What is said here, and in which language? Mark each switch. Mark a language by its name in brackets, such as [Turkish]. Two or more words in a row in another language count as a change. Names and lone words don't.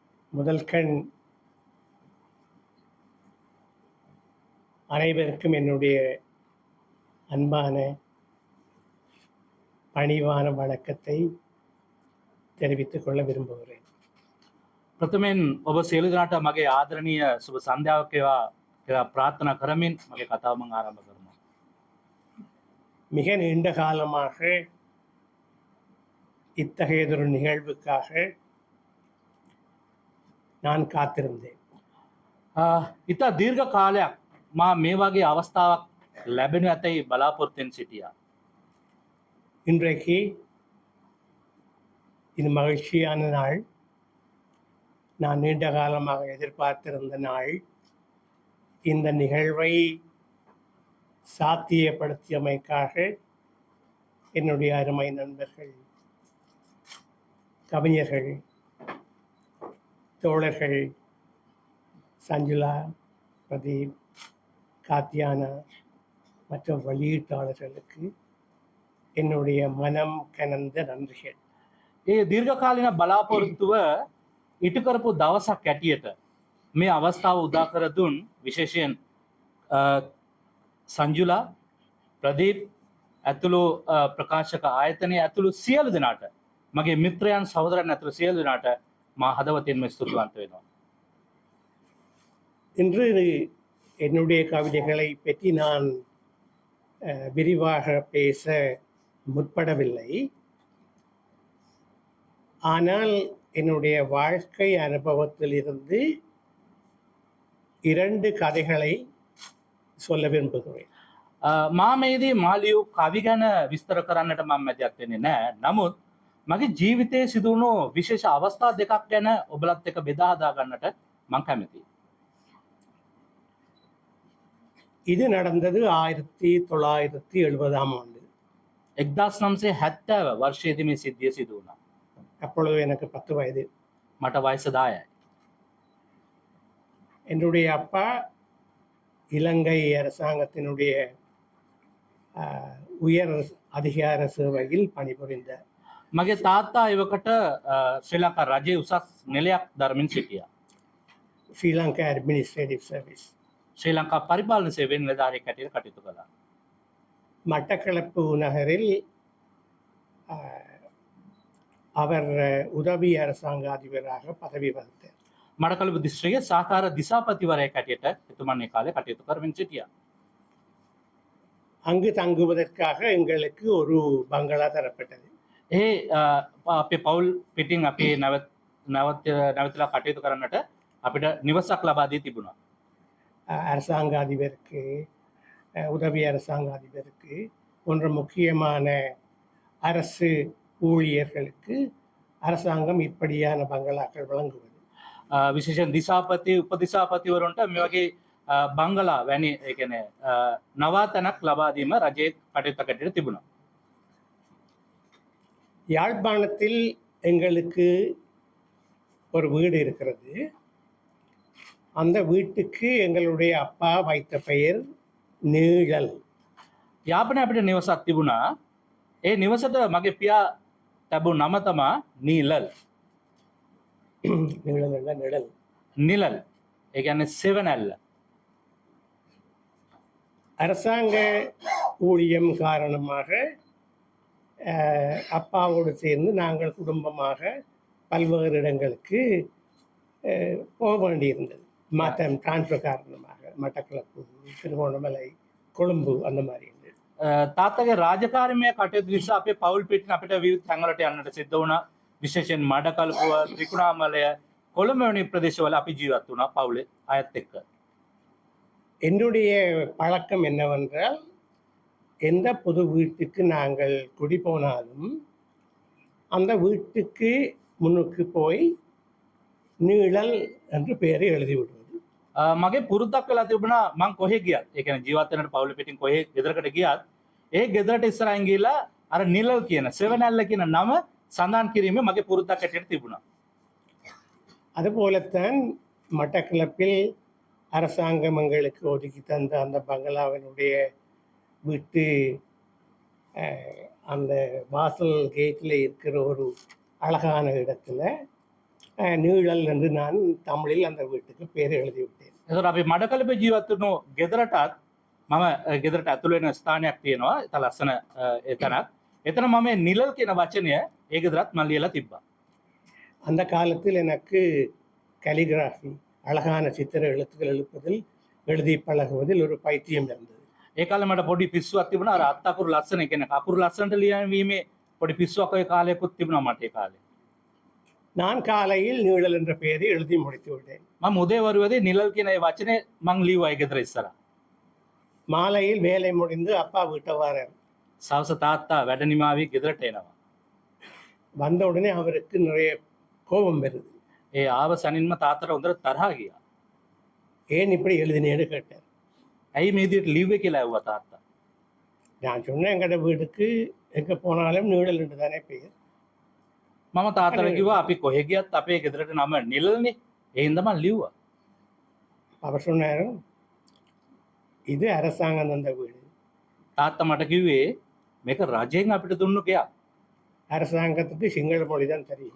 [Tamil] முதல் கண் அனைவருக்கும் என்னுடைய அன்பான பணிவான வணக்கத்தை தெரிவித்துக் கொள்ள விரும்புகிறேன். [Sinhala] ප්‍රථමයෙන් ඔබ සියලු දෙනාට මගේ ආදරණීය සුබ සන්ධ්‍යාවක් කියලා ප්‍රාර්ථනා කරමින් මගේ කතාව මම ආරම්භ කරනවා. [Tamil] மிக நீண்ட காலமாக இத்தகையதொரு நிகழ்வுக்காக நான் காத்திருந்தேன். [Sinhala] ඉතා දීර්ඝ කාලයක් මා මේ වගේ අවස්ථාවක් ලැබෙනු ඇතැයි බලාපොරොත්තුෙන් සිටියා. [Tamil] இன்றைக்கு இது மகிழ்ச்சியான நாள். நான் நீண்ட காலமாக எதிர்பார்த்திருந்த நாள். இந்த நிகழ்வை சாத்தியப்படுத்தியமைக்காக என்னுடைய அருமை நண்பர்கள், கவிஞர்கள், தோழர்கள் சஞ்சுளா, பிரதீப், காத்தியானா மற்றும் வெளியீட்டாளர்களுக்கு என்னுடைய மனம் கனந்த நன்றிகள். [Sinhala] ඒ දීර්ඝකාලීන බලාපොරොත්තුව ඉටු කරපු දවසක් ඇටියට මේ අවස්ථාව උදා කර දුන් විශේෂයෙන් සංජුලා, ප්‍රදීප් ඇතුළු ප්‍රකාශක ආයතනය ඇතුළු සියලු දෙනාට, මගේ මිත්‍රයන් සහෝදරයන් ඇතුළු සියලු දෙනාට මා හදවතින්ම ස්තුතිවන්ත වෙනවා. [Tamil] இன்று என்னுடைய கவிதைகளை பற்றி நான் விரிவாக பேச முற்படவில்லை. ஆனால் என்னுடைய வாழ்க்கை அனுபவத்திலிருந்து 2 கதைகளை சொல்ல விரும்புகிறேன். [Sinhala] මා මේදී මාලියු කවි ගැන විස්තර කරන්නට මම මැදිහත් වෙන්නේ නැහැ. නමුත් මගේ ජීවිතයේ සිදුවුණු විශේෂ අවස්ථා දෙකක් ගැන ඔබලත් එක්ක බෙදා හදා ගන්නට මම කැමතියි. [Tamil] இது நடந்தது 1970ஆம் ஆண்டு. [Sinhala] 1970 වර්ෂයේදී මේ සිද්ධිය සිදු වුණා. [Tamil] அப்பொழுது எனக்கு 10 வயது. [Sinhala] මට වයස 10යි. [Tamil] என்னுடைய அப்பா இலங்கை அரசாங்கத்தினுடைய உயர் அதிகார சேவையில் பணிபுரிந்தார். [Sinhala] මගේ තාත්තා එවකට ශ්‍රී ලංකා රජයේ උසස් නිලයක් දරමින් සිටියා. [English] Sri Lanka Administrative Service. [Sinhala] ශ්‍රී ලංකා පරිපාලන සේවයේ නිලධාරියෙක් හැටියට කටයුතු කළා. [Tamil] மட்டக்களப்பு நகரில் அவர் உதவி அரசாங்க அதிபராக பதவி வகித்தார். [Sinhala] මඩකලපු දිස්ත්‍රික්කයේ සහකාර දිසාපතිවරයෙක් හැටියට එතුමන් ඒ කාලේ කටයුතු කරමින් සිටියා. [Tamil] அங்கு தங்குவதற்காக எங்களுக்கு ஒரு பங்களா தரப்பட்டது. [Sinhala] ඒ අපේ පවුල් පිටින් අපි නැවතලා කටයුතු කරන්නට අපිට නිවසක් ලබා දී තිබුණා. [Tamil] அரசாங்க அதிபருக்கு, உதவி அரசாங்க அதிபருக்கு போன்ற முக்கியமான அரசு ஊழியர்களுக்கு அரசாங்கம் இப்படியான பங்களாக்கள் வழங்குவது. [Sinhala] විශේෂයෙන් දිසාපති උපදිසාපතිවරුන්ට මේ වගේ බංගලා වැනි ඒ කියන්නේ නවාතනක් ලබා දීම රජයේ කටයුත්තක් හැටියට තිබුණා. [Tamil] யாழ்ப்பாணத்தில் எங்களுக்கு ஒரு வீடு இருக்கிறது. அந்த வீட்டுக்கு எங்களுடைய அப்பா வைத்த பெயர் நீழல். [Sinhala] යාපනයේ අපිට නිවසක් තිබුණා. ඒ නිවසට මගේ පියා තැබු නම තමා නීලල්. [Tamil] நீழல் என்ற நிழல். [Sinhala] නිලල්. ඒ කියන්නේ සෙවණැල්ල. [Tamil] அரசாங்க ஊழியம் காரணமாக அப்பாவோடு சேர்ந்து நாங்கள் குடும்பமாக பல்வேறு இடங்களுக்கு போக வேண்டியிருந்தது. மாற்றம் டிரான்ஸ்ஃபர் காரணமாக மட்டக்களப்பு, திருகோணமலை, கொழும்பு அந்த மாதிரி இருந்தது. [Sinhala] තාත්තගේ රාජකාරිමය කටයුතු නිසා අපේ පවුල් පිටින් අපිට විවිධ තැන්වලට යන්නට සිද්ධ වුණා. විශේෂයෙන් මඩකලපුව, ත්‍රිකුණාමලය, කොළඹ වැනි பிரதேசවල අපි ජීවත් වුණා පවුලේ අයත් එක්ක. [Tamil] என்னுடைய பழக்கம் என்னவென்றால், எந்த புது வீட்டுக்கு நாங்கள் குடி போனாலும் அந்த வீட்டுக்கு முன்னுக்கு போய் நீழல் என்று பெயரை எழுதி விடுவது. [Sinhala] මගේ පුරුද්දක් වෙලා තිබුණා මං කොහෙ ගියත්, ඒ කියන්නේ ජීවත් වෙනට පවුල පිටින් කොහෙ ගෙදරකට ගියත් ඒ ගෙදරට ඉස්සරහින් ගිහලා අර නිලල් කියන සෙවණැල්ල කියන නම සඳහන් කිරීමේ මගේ පුරුද්දක් හැටියට තිබුණා. [Tamil] அதுபோலத்தான் மட்டக்களப்பில் அரசாங்கம் எங்களுக்கு ஒதுக்கி தந்த அந்த பங்களாவினுடைய வீட்டு அந்த வாசல் கேட்டில் இருக்கிற ஒரு அழகான இடத்துல நீழல் என்று நான் தமிழில் அந்த வீட்டுக்கு பேர் எழுதிவிட்டேன். [Sinhala] එතකොට අපි මඩකලපේ ජීවත් වුණු ගෙදරටත් මම ගෙදරට ඇතුළු වෙන ස්ථානයක් තියෙනවා. ඉතා ලස්සන එතනක්. එතන මම මේ නිழல் කියන වචනය ඒ ගෙදරත් මම ලියලා තිබ්බා. [Tamil] அந்த காலத்தில் எனக்கு கலிகிராஃபி அழகான சித்திர எழுத்துக்கள் எழுப்பதில் எழுதி பழகுவதில் ஒரு பைத்தியம் இருந்தது. [Sinhala] ඒ කාලේ මට පොඩි පිස්සුවක් තිබුණා. අර අත් අකුරු ලස්සන කියන අකුරු ලස්සනට ලියවීමේ පොඩි පිස්සුවක් ඔය කාලයකුත් තිබුණා මට ඒ කාලේ. [Tamil] நான் காலையில் நீழல் என்ற பெயரை எழுதி முடித்து விட்டேன். [Sinhala] මම උදේ වරුවේදී නිழல் කියන ඒ වචනේ මං ලියුවා ඒ ගෙදර ඉස්සරහා. [Tamil] மாலையில் வேலை முடிந்து அப்பா வீட்டை வாரார். [Sinhala] සවස තාත්තා වැඩ නිමාවී ගෙදරට එනවා. [Tamil] வந்த உடனே அவருக்கு நிறைய கோபம் வருது. [Sinhala] ඒ ආව සැනින්ම තාත්තට හොඳට තරහා ගියා. [Tamil] ஏன் இப்படி எழுதினேன்னு கேட்டார். [Sinhala] ඇයි මේ විදිහට ලිව්වේ කියලා ඇහුවා තාත්තා. [Tamil] நான் சொன்னேன் எங்கட வீட்டுக்கு எங்கே போனாலும் நீழல் என்று தானே பெயர். [Sinhala] මම තාත්තට කිව්වා අපි කොහෙ ගියත් අපේ ගෙදරට නම නිழල්නේ. ඒ හින්දා මං ලිව්වා. [Tamil] அவர் சொன்னார் இது அரசாங்கம் தந்த வீடு. [Sinhala] තාත්තා මට කිව්වේ මේක රජයෙන් අපිට දුන්නු ගයක්. [Tamil] அரசாங்கத்துக்கு சிங்கள மொழி தான் தெரியும்.